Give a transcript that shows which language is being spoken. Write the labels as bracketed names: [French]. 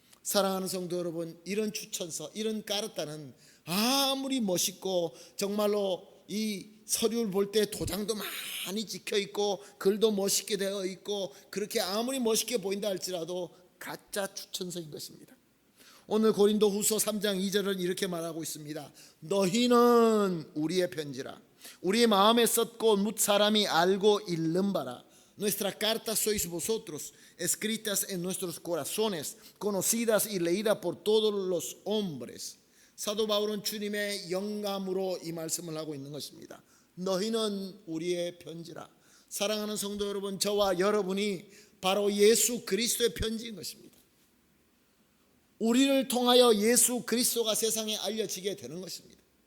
[Korean] 사랑하는 성도 여러분, 이런 추천서, 이런 까르타는 아무리 멋있고 정말로 이 서류를 볼 때 도장도 많이 찍혀 있고 글도 멋있게 되어 있고 그렇게 아무리 멋있게 보인다 할지라도 가짜 추천서인 것입니다. 오늘 고린도후서 3장 2절은 이렇게 말하고 있습니다. 너희는 우리의 편지라 우리의 마음에 썼고 뭇 사람이 알고 읽는 바라. [Spanish] Nuestra carta sois vosotros, escritas en nuestros corazones, conocidas y leídas por todos los hombres. [Korean] 사도 바울은 주님의 영감으로 이 말씀을 하고 있는 것입니다. 너희는 우리의 편지라. 사랑하는 성도 여러분, 저와 여러분이 바로 예수 그리스도의 편지인 것입니다. 우리를 통하여 예수 그리스도가 세상에 알려지게 되는 것입니다.